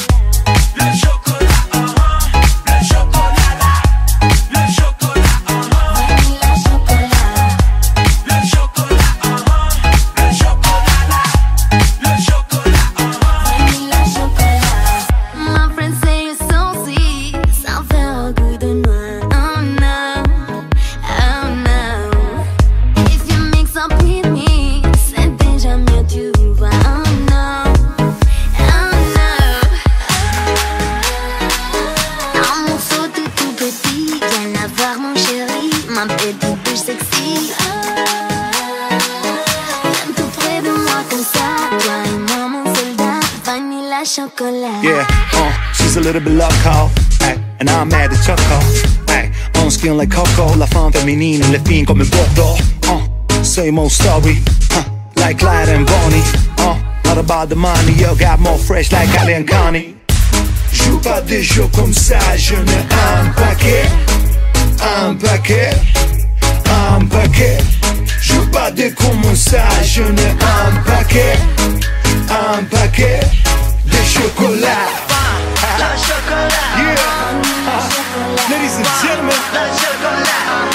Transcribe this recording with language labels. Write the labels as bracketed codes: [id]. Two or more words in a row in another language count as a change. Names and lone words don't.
[fr] Le chocolat, le chocolat là. Le chocolat, Vanilla chocolat. le chocolat, le chocolat là. Le chocolat, Vanilla chocolat. [en] My friends say you're so sweet, [fr] ça fait un goût de noix. [en] Oh no, oh no. If you mix up with me, [fr] c'est déjà mieux, tu vois. [en] Oh no, oh no. [fr] Un morceau tout petit, viens la voir mon chéri, ma petite bouche sexy. Viens tout près de moi comme ça, toi et moi mon soldat. Vanilla chocolat. [en] Yeah, she's a little bit loco, ay, and I'm mad at Choco, ay, on skin like Coco, [fr] la femme féminine, le fin comme Bordeaux, [en] same old story, like Clyde and Bonnie, not about the money, yo, got more fresh like Ali and Connie. [fr] Joue pas des jeux comme ça, je n'ai un paquet, un paquet, un paquet. Joue pas des comme ça, je n'ai un paquet de chocolat. la chocolat. [en] Yeah, ladies and gentlemen, [fr] La chocolat.